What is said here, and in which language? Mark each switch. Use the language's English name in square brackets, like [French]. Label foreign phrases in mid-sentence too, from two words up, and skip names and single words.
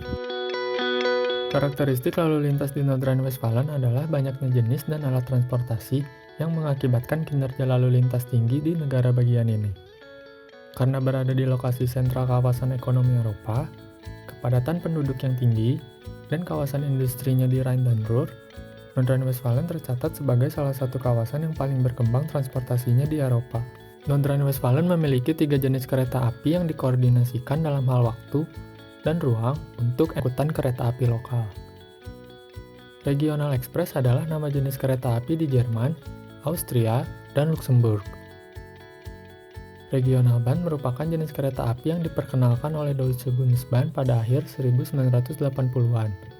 [Indonesian] Karakteristik lalu lintas di Nordrhein-Westfalen adalah banyaknya jenis dan alat transportasi yang mengakibatkan kinerja lalu lintas tinggi di negara bagian ini. Karena berada di lokasi sentral kawasan ekonomi Eropa, kepadatan penduduk yang tinggi, dan kawasan industrinya di Rhine dan Ruhr, Nordrhein-Westfalen tercatat sebagai salah satu kawasan yang paling berkembang transportasinya di Eropa. Nordrhein-Westfalen memiliki 3 jenis kereta api yang dikoordinasikan dalam hal waktu dan ruang untuk angkutan kereta api lokal. Regional Express adalah nama jenis kereta api di Jerman, Austria, dan Luxembourg. Regional Bahn merupakan jenis kereta api yang diperkenalkan oleh Deutsche Bundesbahn pada akhir 1980-an.